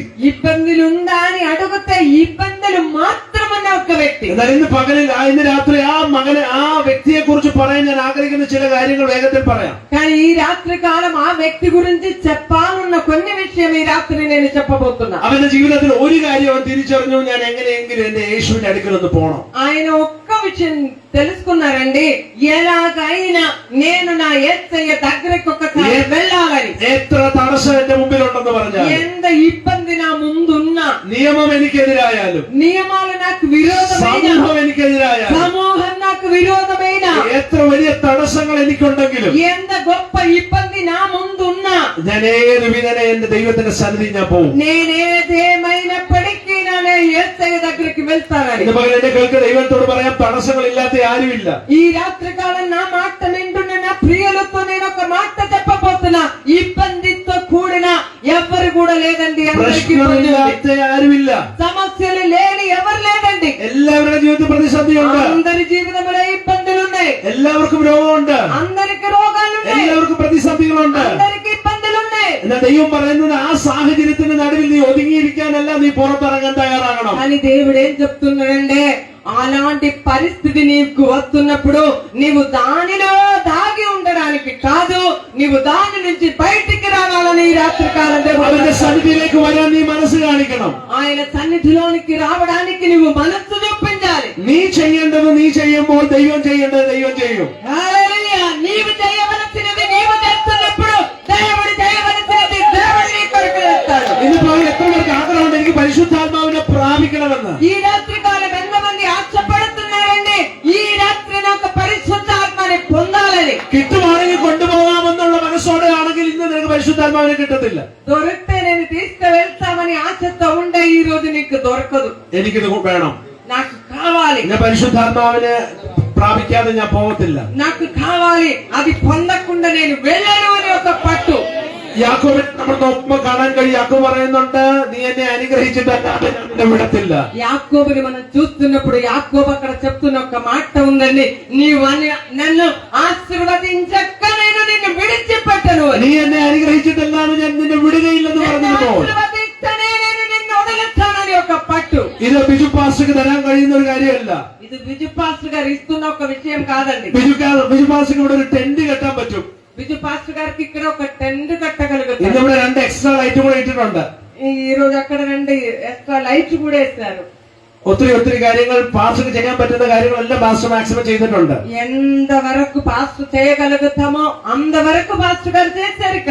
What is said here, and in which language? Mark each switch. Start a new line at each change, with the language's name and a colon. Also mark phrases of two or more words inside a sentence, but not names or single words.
Telugu: ఇబ్బందులు ఉందా అని అడిగితే ఇబ్బందులు మాత్రమన్న ఒక వ్యక్తి.
Malayalam: എന്നാൽ ഇന്ന് രാത്രി ആ വ്യക്തിയെ കുറിച്ച് പറയാൻ ഞാൻ ആഗ്രഹിക്കുന്ന ചില കാര്യങ്ങൾ വേഗത്തിൽ പറയാം.
Telugu: కానీ ఈ రాత్రి కాలం ఆ వ్యక్తి గురించి చెప్పాలన్న కొన్ని విషయం ఈ రాత్రి నేను చెప్పబోతున్నా.
Malayalam: അവന്റെ ജീവിതത്തിൽ ഒരു കാര്യം അവൻ തിരിച്ചറിഞ്ഞു, ഞാൻ എങ്ങനെയെങ്കിലും എന്റെ യേശുവിന്റെ അടുക്കൽ ഒന്ന് പോകണം.
Telugu: ఆయన ఒక్క విషయం తెలుసుకున్నారండి, ఎలాగైనా నేను నా యేసయ్య దగ్గరికి ఒకసారి వెళ్ళాలని.
Malayalam: എത്ര തടസ്സം എന്റെ മുമ്പിലുണ്ടെന്ന് പറഞ്ഞാൽ,
Telugu: ఎంత ఇబ్బంది నా ముందున్నా,
Malayalam: നിയമം എനിക്കെതിരായാലും,
Telugu: నియమాలు నాకు విరోధమైన,
Malayalam: സമൂഹം എനിക്കെതിരായാലും,
Telugu: సమూహం నాకు విరోధమైన,
Malayalam: എത്ര വലിയ തടസ്സങ്ങൾ എനിക്കുണ്ടെങ്കിലും,
Telugu: ఎంత గొప్ప ఇబ్బంది నా ముందున్నా,
Malayalam: ഞാൻ ഏത് വിധേന എന്റെ ദൈവത്തിന്റെ സന്നിധി ഞാൻ പോകും.
Telugu: నేనేదేమైనప్పటికీ నా యేసయ్య దగ్గరికి వెళ్తానని.
Malayalam: ഇന്ന് പകൽ എന്നെ കേൾക്കുന്ന ദൈവത്തോട് പറയാം, തടസ്സങ്ങൾ ഇല്ലാത്ത ആരുമില്ല.
Telugu: ఈ రాత్రి కాలం నా మాట వింటున్న నా ప్రియులతో నేను ఒక మాట చెప్పబోతున్నా, ఇబ్బందితో కూడిన ఎవరు కూడా లేదండి. అందరికీ ఇబ్బంది ఉంది.
Malayalam: പ്രശ്നമില്ലാത്ത ആരുമില്ല.
Telugu: సమస్యలు లేని ఎవరు లేదండి.
Malayalam: എല്ലാവരുടെ ജീവിതത്തിൽ പ്രതിസന്ധിയുണ്ട്.
Telugu: అందరి జీవితంలో ఇబ్బందులు ఉన్నాయి.
Malayalam: എല്ലാവർക്കും രോഗമുണ്ട്.
Telugu: అందరికి రోగాలు ఉన్నాయి.
Malayalam: എല്ലാവർക്കും പ്രതിസന്ധികളുണ്ട്.
Telugu: అందరికి ఇబ్బందులు ఉన్నాయి.
Malayalam: എന്നാൽ ദൈവം പറയുന്നത്, ആ സാഹചര്യത്തിന്റെ നടുവിൽ നീ ഒതുങ്ങിയിരിക്കാനല്ല, നീ പുറത്തിറങ്ങാൻ തയ്യാറാകണം.
Telugu: కానీ దేవుడు ఏం చెప్తున్నాడంటే, అలాంటి పరిస్థితి నీకు వస్తున్నప్పుడు నీవు దానిలో దాగి ఉండడానికి కాదు, నీవు దాని నుంచి బయటికి రావాలని ఈ రాత్రి కాలం
Malayalam: അവന്റെ സന്നിധിയിലേക്ക് വരാൻ നീ മനസ്സ് കാണിക്കണം.
Telugu: ఆయన సన్నిధిలోనికి రావడానికి నువ్వు మనస్సు చూపించాలి.
Malayalam: നീ ചെയ്യേണ്ടത് നീ ചെയ്യുമ്പോൾ ദൈവം ചെയ്യേണ്ടത് ദൈവം ചെയ്യും.
Telugu: హల్లెలూయా. నీవు చేయవలసినది నీవు చేస్తున్నప్పుడు దేవుడు చేయవలసినది దేవుడు నీ కొరకు చేస్తాడు.
Malayalam: ഇന്നിപ്പോൾ എത്ര പേർക്ക് ആഗ്രഹമുണ്ട് എനിക്ക് പരിശുദ്ധാത്മാവിനെ പ്രാപിക്കണമെന്ന്?
Telugu: ఈ రాత్రి కాలం ఎంతమంది ఆశపడుతున్నారండి, ఈ రాత్రి నాకు పరిశుద్ధాత్మని పొందాలని.
Malayalam: കിട്ടുവാണെങ്കിൽ കൊണ്ടുപോകാമെന്നുള്ള മനസ്സോടെ ആണെങ്കിൽ ഇന്ന് നിനക്ക് പരിശുദ്ധാത്മാവിനെ കിട്ടത്തില്ല.
Telugu: దొరికితే నేను తీసుకువెళ్తామని ఆశతో ఉండే ఈ రోజు నీకు దొరకదు.
Malayalam: എനിക്കിത് വേണം,
Telugu: నాకు కావాలి,
Malayalam: ഞാൻ പരിശുദ്ധാത്മാവിനെ പ്രാപിക്കാതെ ഞാൻ പോകത്തില്ല.
Telugu: నాకు కావాలి, అది పొందకుండా నేను వెళ్ళను అని ఒక పట్టు.
Malayalam: യാക്കോബിനെ നമ്മൾ നോക്കുമ്പോൾ കാണാൻ കഴിയും. യാക്കോബ് പറയുന്നുണ്ട്, നീ എന്നെ അനുഗ്രഹിച്ചിട്ടല്ലാതെ ഞാൻ നിന്നെ വിടത്തില്ല.
Telugu: యాకోబుని మనం చూస్తున్నప్పుడు యాకోబు అక్కడ చెప్తున్న ఒక మాట ఉందండి, నీవు నన్ను ఆశీర్వదించక నేను నిన్ను విడిచిపెట్టను.
Malayalam: നീ എന്നെ അനുഗ്രഹിച്ചിട്ടല്ലാതെ ഞാൻ നിന്നെ വിടുകയില്ലെന്ന് പറഞ്ഞപ്പോൾ
Telugu: ఆశీర్వదిస్తేనే నేను నిన్ను వదిలేస్తానని ఒక పట్టు.
Malayalam: ഇത് ബിജു പാസ്റ്റർക്ക് തരാൻ കഴിയുന്ന ഒരു കാര്യമല്ല.
Telugu: ఇది విజు పాస్టర్ గారు ఇస్తున్న ఒక విషయం కాదండి.
Malayalam: ബിജു പാസ്റ്റർക്ക് ഇവിടെ ഒരു ടെന്റ് കെട്ടാൻ പറ്റും.
Telugu: విజు పాస్టర్ గారికి ఇక్కడ ఒక టెంట్ కట్టగలుగుతారు.
Malayalam: ഇന്നിവിടെ 2 എക്സ്ട്രാ
Telugu: లైట్ కూడా
Malayalam: ఇട്ടിട്ടുണ്ട്.
Telugu: ఈ రోజు అక్కడ 2 ఎక్స్ట్రా లైట్స్ కూడా వేస్తారు.
Malayalam: ഒത്തിരി കാര്യങ്ങൾ പാസ്റ്റർക്ക് ചെയ്യാൻ പറ്റുന്ന കാര്യങ്ങളെല്ലാം പാസ്റ്റർ മാക്സിമം ചെയ്തിട്ടുണ്ട്.
Telugu: ఎంత వరకు పాస్టర్ చేయగలుగుతామో అంతవరకు పాస్టర్ గారు చేశారు ఇక్కడ.